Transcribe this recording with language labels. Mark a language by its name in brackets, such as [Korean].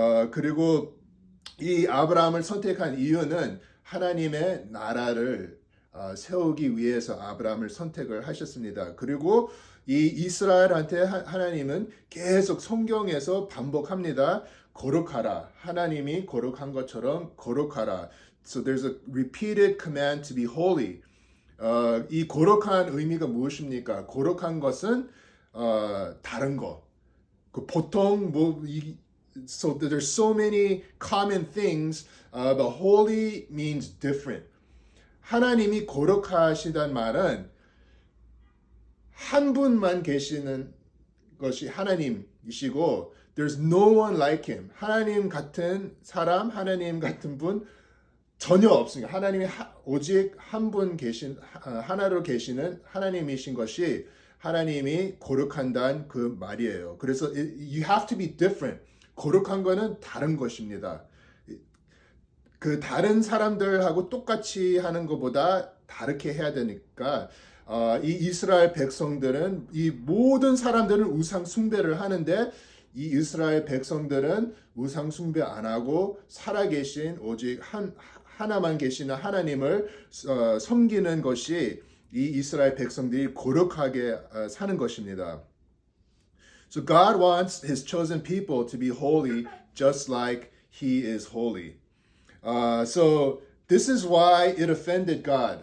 [Korean] 그리고 이 아브라함을 선택한 이유는 하나님의 나라를 세우기 위해서 아브라함을 선택을 하셨습니다. 그리고 이 이스라엘한테 하나님은 계속 성경에서 반복합니다. 거룩하라. 하나님이 거룩한 것처럼 거룩하라. [English] So there's a repeated command to be holy. [Korean] 이 거룩한 의미가 무엇입니까? 거룩한 것은 다른 거. 보통 [English] so there's so many common things, but holy means different. [Korean] 하나님이 거룩하시단 말은 한 분만 계시는 것이 하나님이시고 [English] there's no one like him. [Korean] 하나님 같은 사람, 하나님 같은 분 전혀 없습니다. 하나님이 오직 한 분 하나로 계시는 하나님이신 것이 하나님이 거룩한다는 그 말이에요. 그래서 [English] you have to be different. [Korean] 거룩한 거는 다른 것입니다. 그 다른 사람들하고 똑같이 하는 것보다 다르게 해야 되니까 이 이스라엘 백성들은 이 모든 사람들은 우상 숭배를 하는데 이 이스라엘 백성들은 우상 숭배 안 하고 살아계신 오직 하나만 계시는 하나님을 섬기는 것이 이 이스라엘 백성들이 거룩하게 사는 것입니다. [English] So God wants His chosen people to be holy just like He is holy. So this is why it offended God.